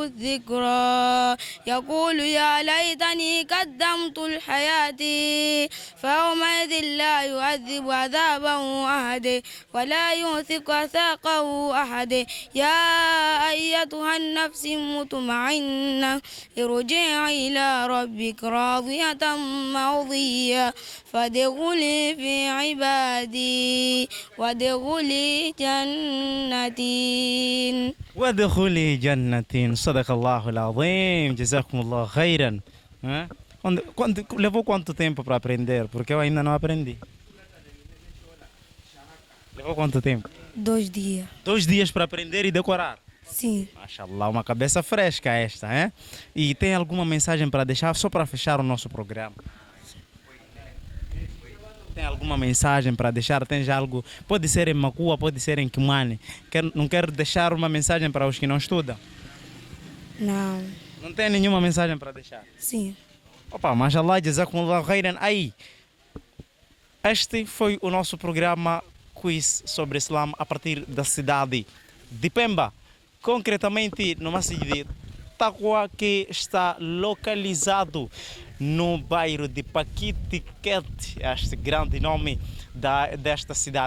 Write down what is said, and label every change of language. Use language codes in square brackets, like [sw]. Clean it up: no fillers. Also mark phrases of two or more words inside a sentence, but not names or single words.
[ar] الذكرى يقول يا ليتني قدمت لحياتي فيومئذ لا يعذب عذابه أحد ولا يوثق وثاقه أحد يا أيتها النفس المطمئنة ارجعي إلى ربك راضية مرضية فادخلي في عبادي وادخلي جنتي وادخلي جنة. صدق الله العظيم. جزاكم الله خيرا. [pt] Levou quanto tempo para aprender? Porque eu ainda não aprendi. Levou quanto tempo? 2 dias. 2 dias para aprender e decorar? Sim. Mashallah, uma cabeça fresca esta, hein? E tem alguma mensagem para deixar só para fechar o nosso programa? Tem alguma mensagem para deixar? Tem já algo? Pode ser em Macua, pode ser em Kimani. Não quer deixar uma mensagem para os que não estudam? Não. Não tem nenhuma mensagem para deixar? Sim. Opa, [ar] ما شاء الله، جزاكم الله خيرا. [pt] Aí, este foi o nosso programa Quiz sobre Islam a partir da cidade de Pemba, concretamente no Masjid de Taqwa, que está localizado no bairro de Paquitiquete, este grande nome desta cidade.